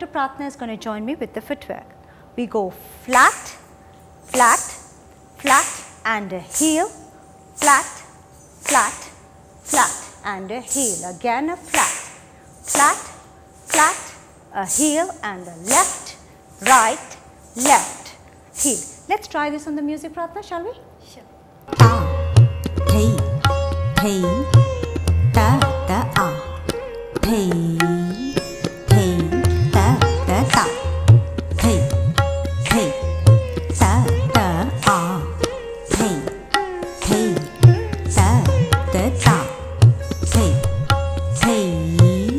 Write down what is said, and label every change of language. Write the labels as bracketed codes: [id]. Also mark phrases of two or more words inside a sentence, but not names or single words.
[en] Pratna is going to join me with the footwork. We go flat, flat, flat and a heel, flat, flat, flat and a heel. Again a flat, flat, flat, a heel and a left, right, left, heel. Let's try this on the music, Pratna, shall we? Sure. Ta, thei, thei, ta, ta, a, thei, thei, ta, ta, ta, thei, thei, ta, ta, a, thei, thei, ta, ta, ta, thei, thei,